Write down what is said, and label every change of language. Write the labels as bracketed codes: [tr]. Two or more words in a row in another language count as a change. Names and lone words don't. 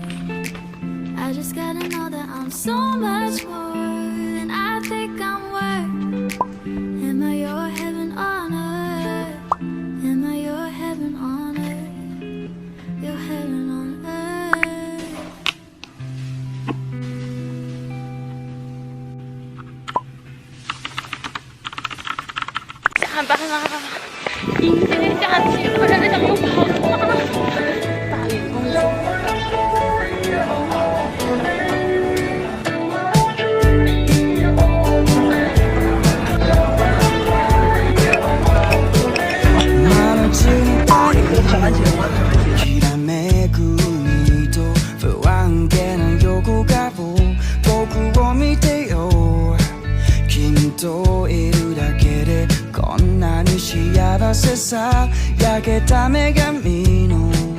[en] I just gotta know that I'm so much more than I think I'm worth. Am I your heaven on earth? Am I your heaven on earth? Your heaven on earth. [zh] 下班啦！迎接假期，快乐想用跑的啦！大脸公主。 [ja] きらめく海と不安げな横顔僕を見てよ君といるだけでこんなに幸せさ焼けた女神の